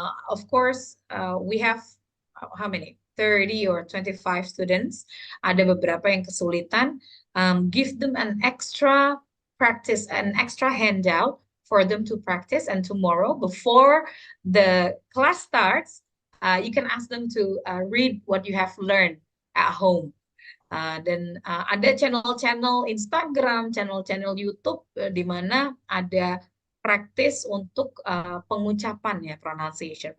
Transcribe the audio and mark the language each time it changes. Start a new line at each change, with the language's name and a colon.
English: Of course, we have how many? 30 or 25 students.
Indonesian: Ada beberapa yang kesulitan.
English: Give them an extra practice, an extra handout for them to practice. And tomorrow, before the class starts, you can ask them to read what you have learned at home.
Indonesian: Dan ada channel-channel Instagram, channel-channel YouTube di mana ada praktis untuk pengucapan ya, pronunciation.